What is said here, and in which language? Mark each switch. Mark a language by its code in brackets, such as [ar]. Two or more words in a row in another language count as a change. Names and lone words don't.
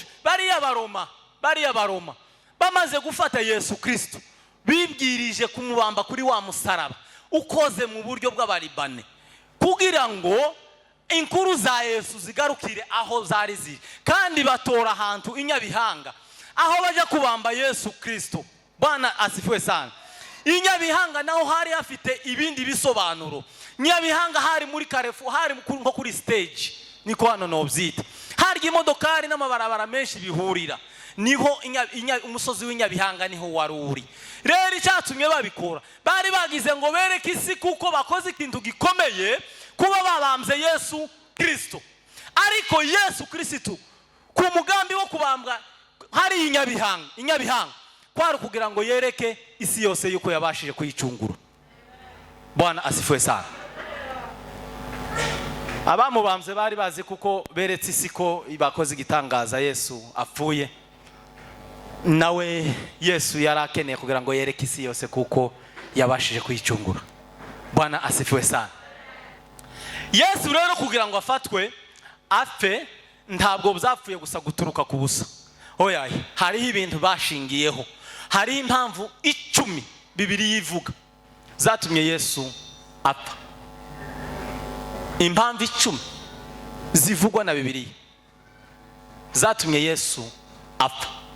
[rw] Bariya baroma bamaze gufata Yesu Kristo bibwirije kumubamba kuri wa musaraba ukoze mu buryo bw'abalibane kugira ngo inkuru za Yesu zigarukire aho zari ziri, kandi batora ahantu inyabihanga aho baje kubamba Yesu Kristo. [sw] Bwana asifiwe sana. [rw] Inyabihanga naho hari hafite ibindi bisobanuro. Nyabihanga hari muri Carrefour, hari nko kuri stage, niko hano nobyita. Hari imodokari n'amabarabara menshi bihurira. Niho umusozi w'inyabihanga niho waruri. Rero icyatumye babikora, bari bagize ngo bereke isi kuko bakoze ikintu gikomeye kuba babambye Yesu Kristo. Ariko Yesu Kristo ku mugambi wo kubambwa hari inyabihanga kwari kugira ngo yereke isi yose yuko yabashije kuyicungura. [sw] Bwana asifiwe sana. [rw] Abamubambye bari bazi kuko beretse isi ko bakoze igitangaza Yesu apfuye. Nawe Yesu yarakeneye kugira ngo yereke isi yose kuko yabashije kuyicungura. [sw] Bwana asifiwe sana. [rw] Yesu rero kugira ngo afatwe apfe ntabwo byapfuye gusa guturuka ku busa. Oya, hariho ibintu bashingiyeho. Hari impamvu 10 Bibiliya ivuga zatumye Yesu apfa. Impamvu 10 zivugwa na Bibiliya zatumye Yesu apfa.